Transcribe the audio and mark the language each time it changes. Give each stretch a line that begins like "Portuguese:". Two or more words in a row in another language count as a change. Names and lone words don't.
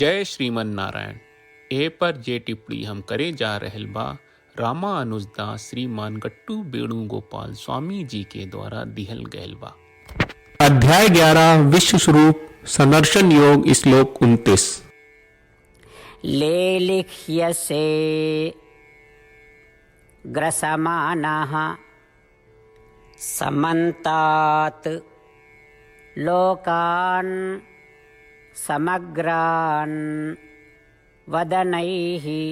Bhojpuri: जय श्रीमन नारायण। ए पर जे टिप्पणी हम करे जा रहल बा रामानुजदास श्रीमान गट्टू वेणुगोपाल स्वामी जी के द्वारा दिहल गयल बा। अध्याय 11 विश्व स्वरूप संदर्शन योग श्लोक 29।
Sanskrit: लेलिह्यसे ग्रसमानः समन्तात् लोकान् समग्रान् वदनैः